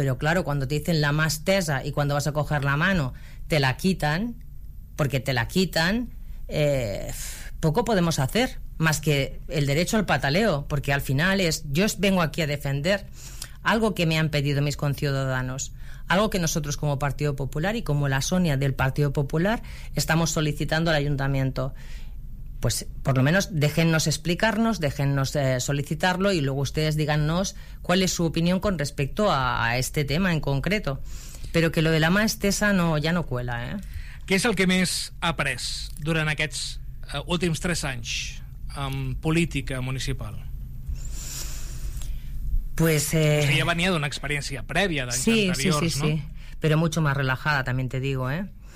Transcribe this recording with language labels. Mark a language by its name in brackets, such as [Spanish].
[Spanish] Pero claro, cuando te dicen la más tesa y cuando vas a coger la mano te la quitan, porque te la quitan, poco podemos hacer más que el derecho al pataleo, porque al final es, yo vengo aquí a defender algo que me han pedido mis conciudadanos, algo que nosotros como Partido Popular y como la Sonia del Partido Popular estamos solicitando al ayuntamiento. Pues por lo menos déjennos explicarnos, déjennos solicitarlo, y luego ustedes díganos cuál es su opinión con respecto a este tema en concreto. Pero que lo de la más tesa no, ya no cuela, ¿eh? [Catalan] Què és el que més ha après durant aquests últims 3 anys en política municipal? [Spanish] Pues, [Catalan] o sigui, ja venia d'una experiència prèvia d'anys anteriors, sí, no? [Spanish] Sí, sí, sí, però mucho más relajada, también te digo, ¿eh?